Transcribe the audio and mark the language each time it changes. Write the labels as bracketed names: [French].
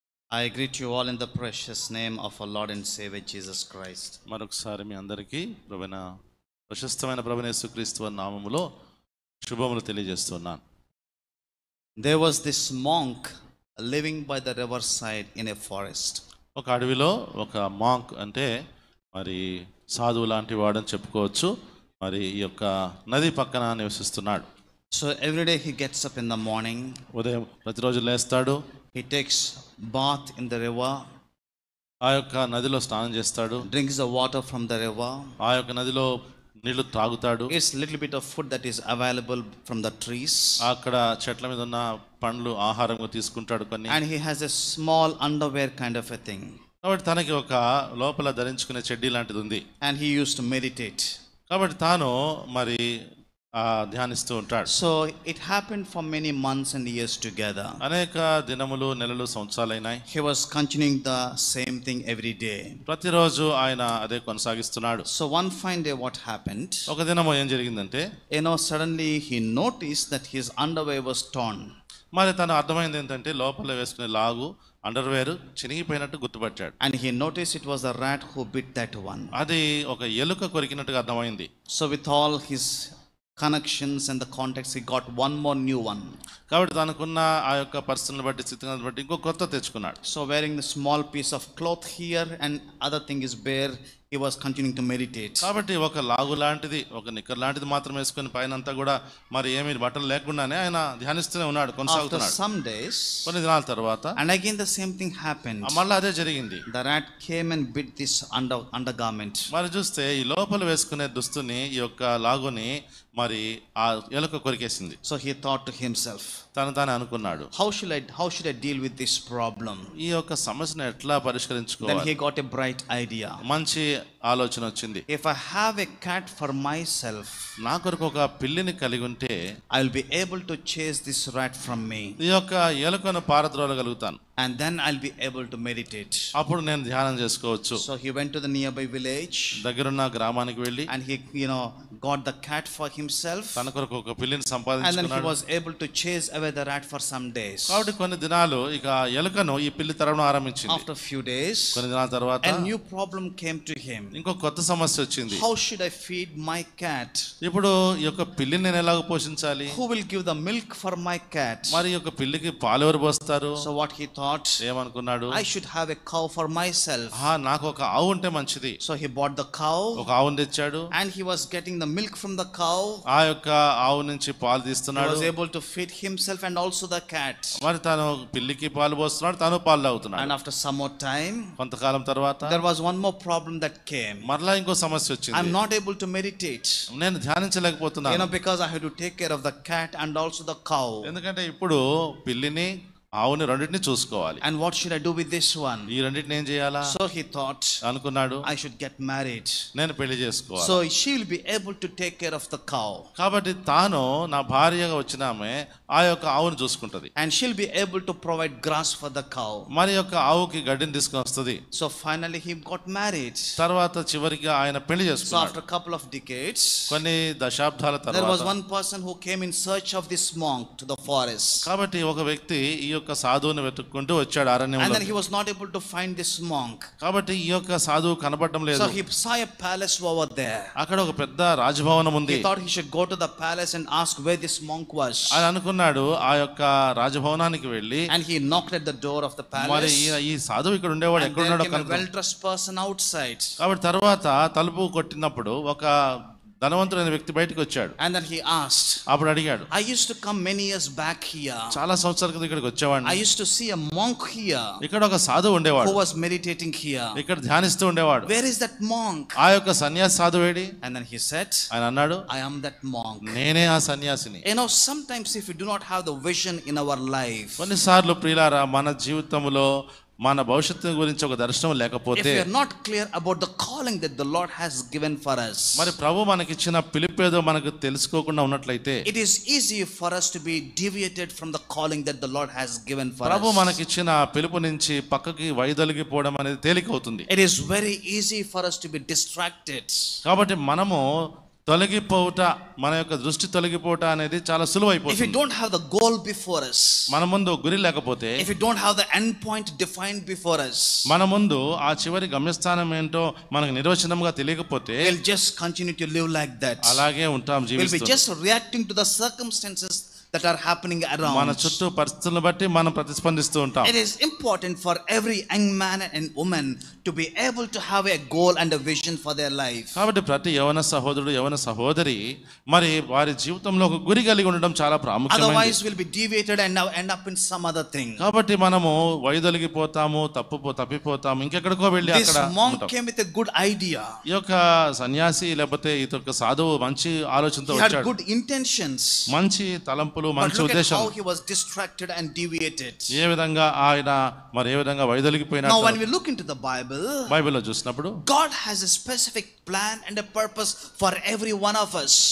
[English] I greet you all in the precious name of our Lord and Savior Jesus Christ. [Telugu] మరొకసారి మీ అందరికీ ప్రశస్తమైన ప్రభువైన యేసుక్రీస్తు వారి నామములో శుభములు తెలియజేస్తున్నాను. [English] There was this monk living by the riverside in a forest. [Telugu] ఒక అడవిలో ఒక మాంక్ అంటే మరి సాధువు లాంటి వాడని చెప్పుకోవచ్చు. మరి ఈ యొక్క నది పక్కన నివసిస్తున్నాడు. [English] So every day he gets up in the morning. [Telugu] ఉదయం ప్రతిరోజు లేస్తాడు. [English] He takes bath in the river. [Telugu] ఆ యొక్క నదిలో స్నానం చేస్తాడు. [English] Drinks the water from the river. [Telugu] ఆ యొక్క నదిలో నీళ్లు తాగుతాడు. [English] Eats little bit of food that is available from the trees. [Telugu] అక్కడ చెట్ల మీద ఉన్న పండ్లు ఆహారంగా తీసుకుంటాడు కొన్ని. [English] And he has a small underwear kind of a thing. [Telugu] కాబట్టి తనకి ఒక లోపల ధరించుకునే చెడ్డీ లాంటిది ఉంది. [English] And he used to meditate. [Telugu] కాబట్టి తాను మరి ధ్యానిస్తూ ఉంటాడు. [English] So it happened for many months and years together. [Telugu] అనేక దినములు, నెలలు, సంవత్సరాలైనాయి. [English] He was continuing the same thing every day. [Telugu] ప్రతిరోజు ఆయన అదే కొనసాగిస్తున్నాడు. [English] So one fine day what happened? [Telugu] ఒక దినము ఏం జరిగిందంటే, [English] suddenly he noticed that his underwear was torn. [Telugu] మరి తను అర్థమైంది ఏంటంటే లోపల వేసుకునే లాగు underwear చినిగిపోయినట్టు గుర్తుపట్టాడు. [English] And he noticed it was a rat who bit that one. [Telugu] అది ఒక ఎలుక కొరికినట్టుగా అర్థమైంది. [English] So with all his connections and the context, he got one more new one. [Telugu] కాబట్టి తనకున్న ఆ యొక్క పరిస్థితులను బట్టి, స్థితిని బట్టి ఇంకో కొత్త తెచ్చుకున్నాడు. [English] So wearing the small piece of cloth here and other thing is bare, he was continuing to meditate. [Telugu] కాబట్టి ఒక లాగు లాంటిది, ఒక నిక్కర్ లాంటిది మాత్రం వేసుకొని పైన అంతా కూడా మరి ఏమీ బట్టలు లేకుండానే ఆయన ధ్యానిస్తూనే ఉన్నాడు, కొనసాగుతున్నాడు. [English] After some days, [Telugu] కొన్ని దినాల తర్వాత [English] and again the same thing happened. [Telugu] మళ్ళీ అదే జరిగింది. [English] The rat came and bit this undergarment. [Telugu] మరి చూస్తే ఈ లోపల వేసుకునే దుస్తుని, ఈ యొక్క లాగుని మరి ఆ ఎలుక కొరికేసింది. [English] So he thought to himself, [Telugu] తాను అనుకున్నాడు, [English] how should I deal with this problem? [Telugu] ఈ యొక్క సమస్యను ఎట్లా పరిష్కరించుకోవాలి? [English] Then he got a bright idea. [Telugu] మంచి ఆలోచన వచ్చింది. [English] If I have a cat for myself, [Telugu] నా కొరకు ఒక పిల్లిని కలిగి ఉంటే [English] I will be able to chase this rat from me. [Telugu] ఈ యొక్క ఎలుకను పారద్రోలగలుగుతాను. [English] And then I'll be able to meditate. [Telugu] అప్పుడు నేను ధ్యానం చేసుకోవచ్చు. [English] So he went to the nearby village. [Telugu] దగ్గరున్న గ్రామానికి వెళ్ళి [English] And he got the cat for himself. [Telugu] తన కొరకు ఒక పిల్లిని [English] And then he [Telugu] సంపాదించుకున్నాడు. [English] was able to chase away the rat for some days. [Telugu] కాబట్టి కొన్ని దినాలు ఇక ఎలుకను ఈ పిల్లి తరవడం ఆరంభించింది. [English] After a few days, [Telugu] కొన్ని దినాల తర్వాత [English] a new problem came to him. [Telugu] ఇంకో కొత్త సమస్య వచ్చింది. [English] How should I feed my cat? [Telugu] ఇప్పుడు ఈ యొక్క పిల్లిని నేను ఎలాగ పోషించాలి? [English] Who will give the milk for my cat? [Telugu] మరి ఈ యొక్క పిల్లికి పాలు ఎవరు పోస్తారు? [English] So what he thought, [Telugu] ఏమనుకున్నాడు, [English] I should have a cow for myself. [Telugu] నాకు ఒక ఆవు ఉంటే మంచిది. [English] So he bought the cow. [Telugu] ఒక ఆవును తెచ్చాడు. [English] And he was getting the milk from the cow. [Telugu] ఆ యొక్క ఆవు నుంచి పాలు [English] He [Telugu] తీస్తున్నాడు. [English] was able to feed himself and also the cat. [Telugu] మరి తాను పిల్లికి పాలు పోస్తున్నాడు, తాను పాలు తాగుతున్నాడు. [English] And after some more time, [Telugu] కొంతకాలం తర్వాత [English] there was one more problem that came. [Telugu] మరలా ఇంకో సమస్య [English] I'm [Telugu] వచ్చింది. [English] not able to meditate. [Telugu] నేను ధ్యానించలేకపోతున్నాను. [English] Because I had to take care of the cat and also the cow. [Telugu] ఎందుకంటే ఇప్పుడు పిల్లిని, ఆవుని రెండింటిని చూసుకోవాలి. [English] And what should I do with this one? [Telugu] ఈ రెండింటిని ఏం చేయాలా [English] So he thought, [Telugu] అనుకున్నాడు, [English] I should get married. [Telugu] నేను పెళ్లి చేసుకోవాలి. [English] So she will be able to take care of the cow. [Telugu] కాబట్టి తాను నా భార్యగా వచ్చిన ఆమె ఆ యొక్క ఆవును చూసుకుంటది. [English] And she'll be able to provide grass for the cow. [Telugu] మరి యొక్క ఆవుకి గడ్డిని తీసుకొని వస్తుంది. [English] So finally he got married. [Telugu] తర్వాత చివరికి ఆయన పెళ్లి [English] So [Telugu] చేసుకున్నాడు. [English] after a couple of decades, [Telugu] కొన్ని దశాబ్దాల [English] there was [Telugu] తర్వాత [English] one person who came in search of this monk to the forest. [Telugu] కాబట్టి ఒక వ్యక్తి ఈ యొక్క సాధువుని వెతుక్కుంటూ వచ్చాడు [English] And [Telugu] అరణ్యంలో. [English] then he was not able to find this monk. [Telugu] కాబట్టి ఈ యొక్క సాధువు కనబడటం లేదు. [English] So he saw a palace over there. [Telugu] అక్కడ ఒక పెద్ద రాజభవనం ఉంది. [English] He thought he should go to the palace and ask where this monk was. [Telugu] అని అనుకున్నాడు. ఆ యొక్క రాజభవనానికి వెళ్ళి [English] And he knocked at the door of the [Telugu] మరి [English] palace. [Telugu] ఈ సాధువు ఇక్కడ ఉండేవాడు, [English] And [Telugu] ఎక్కడ [English] there [Telugu] ఉన్నాడో [English] came a [Telugu] కనుక్కో. [English] well-dressed person outside. [Telugu] కాబట్టి తర్వాత తలుపు కొట్టినప్పుడు ఒక ధనవంతుడైన వ్యక్తి బయటకు వచ్చాడు. [English] And then he asked, [Telugu] అప్పుడు అడిగాడు, [English] I used to come many years back here. [Telugu] చాలా సంవత్సరాల క్రితం ఇక్కడికి [English] I [Telugu] వచ్చేవాడిని. [English] used to see a monk here [Telugu] ఇక్కడ ఒక సాధువు ఉండేవాడు, [English] who was meditating here. [Telugu] ఇక్కడ ధ్యానిస్తూ ఉండేవాడు. [English] Where is that monk? [Telugu] ఆ యొక్క సన్యాసి సాధువేడి? [English] And then he said, [Telugu] ఆయన అన్నాడు, [English] I am that monk. [Telugu] నేనే ఆ సన్యాసిని. [English] Sometimes if we do not have the vision in our life, [Telugu] కొన్నిసార్లు ప్రియులారా, మన జీవితంలో మన భవిష్యత్తు గురించి ఒక దర్శనం [English] if [Telugu] లేకపోతే, [English] we are not clear about the calling that the Lord has given for us, [Telugu] మరి ప్రభు మనకిచ్చిన పిలుపేదో మనకు తెలుసుకోకుండా ఉన్నట్లయితే, [English] it is easy for us to be deviated from the calling that the Lord has given for [Telugu] Prabhu [English] us. [Telugu] మనకిచ్చిన పిలుపు నుంచి పక్కకి వైదొలిగిపోవడం అనేది తేలికవుతుంది. [English] It is very easy for us to be distracted. [Telugu] కాబట్టి మనము తొలగిపోవుట, మన యొక్క దృష్టి తొలగిపోవట అనేది చాలా [English] If we [Telugu] సులువైపోతుంది. [English] don't have the goal before us, [Telugu] మన ముందు గురి లేకపోతే, [English] if we don't have the end point defined before us, [Telugu] మన ముందు ఆ చివరి గమ్యస్థానం ఏంటో మనకు నిర్వచనంగా తెలియకపోతే, [English] we'll just continue to live like that. [Telugu] అలాగే ఉంటాం [English] We'll be [Telugu] జీవిస్తూ. [English] just reacting to the circumstances that are happening [Telugu] మన [English] around. [Telugu] చుట్టూ పరిస్థితులను బట్టి మనం ప్రతిస్పందిస్తూ ఉంటాం. [English] It is important for every young man and woman to be able to have a goal and a vision for their life. [Telugu] కాబట్టి ప్రతి యవన సహోదరుడు యవన సహోదరి మరి వారి జీవితంలో ఒక గురి కలిగి ఉండడం చాలా ప్రాముఖ్యమైనది. [English] Otherwise we'll be deviated and now end up in some other thing. [Telugu] కాబట్టి మనము వైదొలిగిపోతాము, తప్పిపోతాము, ఇంకెక్కడికో వెళ్ళి [English] This [Telugu] అక్కడ [English] monk [Telugu] ఉంటాం. [English] came with a good idea. [Telugu] ఈ యొక్క సన్యాసి లేకపోతే ఈ యొక్క సాధువు మంచి ఆలోచనతో [English] He had [Telugu] వచ్చాడు. [English] good intentions. [Telugu] మంచి తలంపులు, [English] But [Telugu] మంచి [English] look at [Telugu] ఉద్దేశం. [English] how he was distracted and deviated. [Telugu] ఏ విధంగా ఆయన మరి ఏ విధంగా [English] Now [Telugu] వైదొలిగిపోయినట్టు [English] when we look into the Bible, [Telugu] బైబిల్లో చూసినప్పుడు [English] God has a specific plan and a purpose for every one of us.